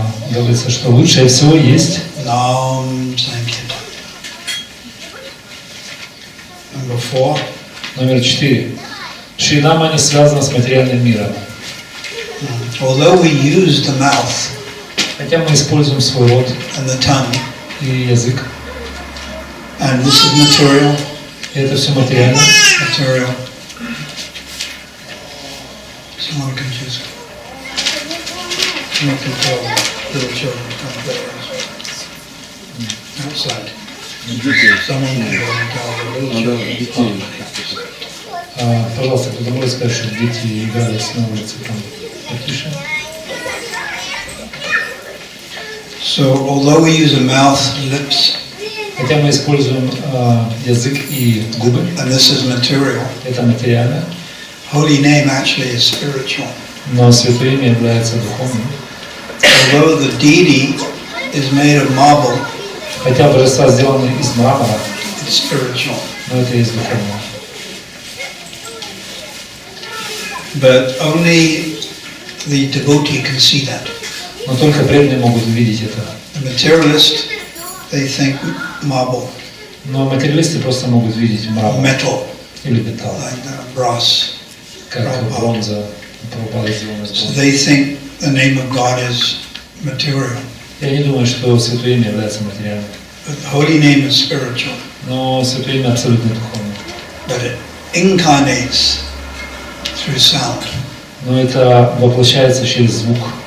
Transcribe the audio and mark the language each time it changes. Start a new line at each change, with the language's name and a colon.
Russian: Говорится, что лучшее всего есть
Sanskrit: Nam Sankirtan.
English: Number 4.
Russian: Номер 4. Шринама не связана с материальным миром.
English: Although we use the mouth
Russian: Хотя мы используем свой рот
English: and the tongue,
Russian: и язык,
English: and this is material,
Russian: и это все материально.
English: material. Someone can just you can tell little children come play outside. Someone can go and tell the little children.
Russian: Пожалуйста, кто-то может сказать, что дети играли на улице там потише.
English: So although we use a mouth, lips,
Russian: Хотя мы используем язык и губы,
English: and this is material,
Russian: это материально,
English: holy name actually is spiritual.
Russian: но Святое Имя является духовным.
English: Although the deity is made of marble,
Russian: Хотя божества сделаны из мрамора,
English: it's spiritual.
Russian: но это есть духовное.
English: But only the devotee can see that.
Russian: Но только преданные могут увидеть это.
English: The materialist, they think marble,
Russian: Но материалисты просто могут видеть мрамор
English: metal,
Russian: или металл,
English: like brass.
Russian: как бронза, Прабхупада сделана из
English: So
Russian: бронзы.
English: they think the name of God is material.
Russian: Я не думаю, что Святое Имя является материальным.
English: But the holy name is spiritual.
Russian: Но Святое Имя абсолютно духовное.
English: But it incarnates through sound.
Russian: Но это воплощается через звук.